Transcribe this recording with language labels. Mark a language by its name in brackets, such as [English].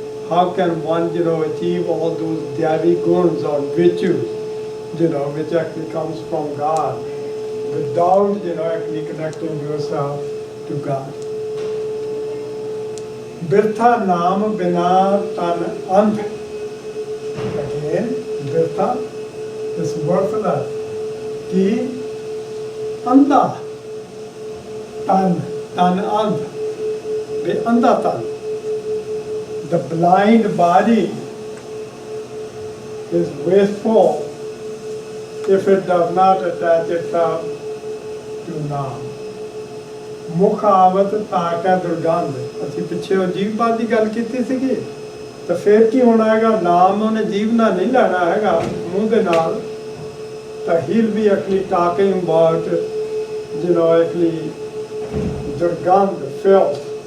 [English] How can one achieve all those Dyavi guns or virtues which actually comes from God without actually connecting yourself to God? [Hindi] बिरथा नाम बिना तन अंध। [English] Again, बिरथा is worthless. [Hindi] कि अंधा तन, तन अंध, बे अंधा तन। [English] The blind body is wasteful if it does not attach itself to Naam. [Punjabi] ਮੁੱਖ ਆਵਤ ਤਾਕਾ ਦੁਰਗੰਧ। ਅਸੀਂ ਪਿੱਛੇ ਉਹ ਜੀਵ ਦੀ ਗੱਲ ਕੀਤੀ ਸੀਗੀ, ਤਾਂ ਫਿਰ ਕੀ ਹੋਣਾ ਹੈਗਾ? ਨਾਮ ਉਹਨੇ ਜੀਵ ਨਾਲ ਨਹੀਂ ਲੈਣਾ ਹੈਗਾ ਮੂੰਹ ਦੇ ਨਾਲ, ਤਾਂ [English] he'll be actually talking about actually [Punjabi] ਦੁਰਗੰਧ, filth।